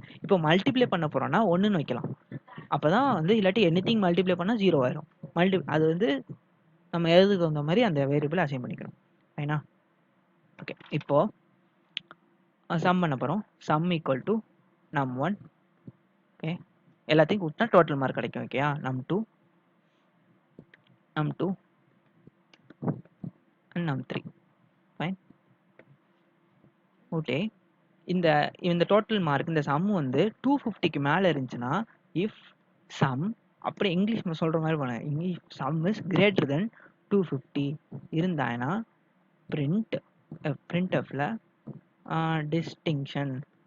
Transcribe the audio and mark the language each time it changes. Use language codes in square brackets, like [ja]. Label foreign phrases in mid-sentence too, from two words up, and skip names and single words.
[ta] இப்போ மல்டிப்ளை பண்ண போகிறோம்னா 1ன்னு வைக்கலாம். அப்போ தான் வந்து இல்லாட்டி [en] anything multiply [ta] பண்ணால் 0 ஆயிரும். அது வந்து நம்ம எழுதுக்கு தகுந்த மாதிரி அந்த [en] variable assign [ta] பண்ணிக்கிறோம். ரைனா? ஓகே இப்போ சம் பண்ண போகிறோம். [en] sum equal to num1. [ta] ஓகே எல்லாத்தையும் கூட்டினா [en] total mark [ta] கிடைக்கும். ஓகேயா, [en] num2 and num3. [ta] ஃபைன். ஓகே இந்த [en] total mark [ta] இந்த சம் வந்து 250க்கு மேலே இருந்துச்சுன்னா [en] if sum [ta] அப்படி இங்கிலீஷ் சொல்கிற மாதிரி போனேன். [en] English sum is greater than 250 இருந்தாங்கன்னா printf-ல distinction.